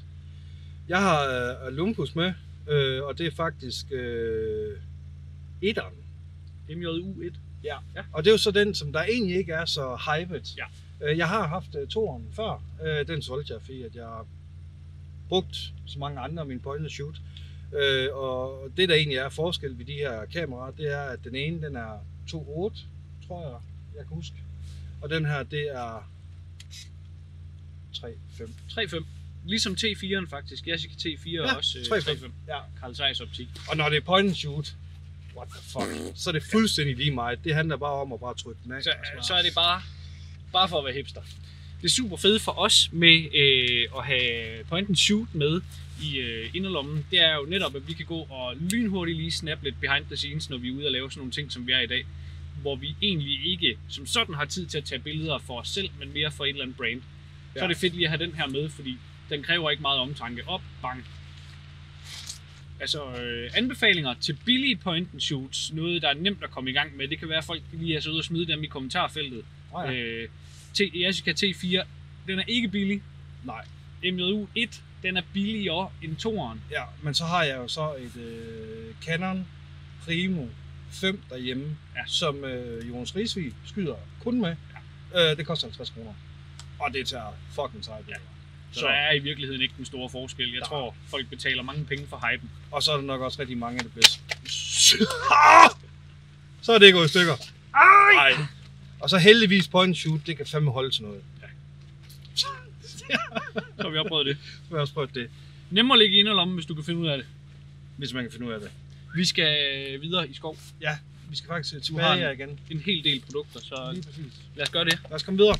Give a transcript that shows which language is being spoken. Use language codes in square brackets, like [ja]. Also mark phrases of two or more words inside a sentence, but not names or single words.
[da] Jeg har Olympus med, og det er faktisk etteren. MJU1. Ja. Og det er jo så den, som der egentlig ikke er så hyped. Ja. Jeg har haft toeren før. Den solgte jeg, fordi at jeg har brugt så mange andre af mine [en] point and shoot. [da] Og det der egentlig er forskel ved de her kameraer, det er, at den ene den er 2.8, tror jeg kan huske. Og den her, det er 3.5. 3.5. Ligesom T4'en faktisk. Yashica T4 er også 3.5. Ja. Carl Zeiss optik. Og når det er [en] point and shoot, what the fuck, [da] så er det fuldstændig lige meget. Det handler bare om at bare trykke den af. Så er det bare for at være hipster. Det super fede for os med at have [en] point and shoot [da] med i inderlommen, det er jo netop, at vi kan gå og lynhurtigt lige snappe lidt [en] behind the scenes, [da] når vi er ude og lave sådan nogle ting, som vi er i dag. Hvor vi egentlig ikke som sådan har tid til at tage billeder for os selv, men mere for et eller andet brand. Så er det fedt lige at have den her med, fordi den kræver ikke meget omtanke. Op, bang. Altså anbefalinger til billige [en] point and shoots, [da] noget der er nemt at komme i gang med. Det kan være, at folk lige er så ude og smide dem i kommentarfeltet. Yashica T4, den er ikke billig. Nej. MJU1, den er billigere end toeren. Ja, men så har jeg jo så et Canon Primo 5 derhjemme, som Jonas Risvig skyder kun med. Det koster 50 kroner. Og det tager fucking sejt. Ja. Så der er i virkeligheden ikke den store forskel. Jeg tror, folk betaler mange penge for hypen. Og så er der nok også rigtig mange af det bedste. Så er det gået i stykker. Ej. Og så heldigvis [en] point and shoot, [da] det kan fandme holde til noget. Ja. Så har vi også prøvet det. Vi har også prøvet det. Nemmere at ligge i inderlommen, hvis du kan finde ud af det. Hvis man kan finde ud af det. Vi skal videre i skov. Ja, vi skal faktisk tilbage her igen. En hel del produkter, så lige præcis. Lad os gøre det. Lad os komme videre.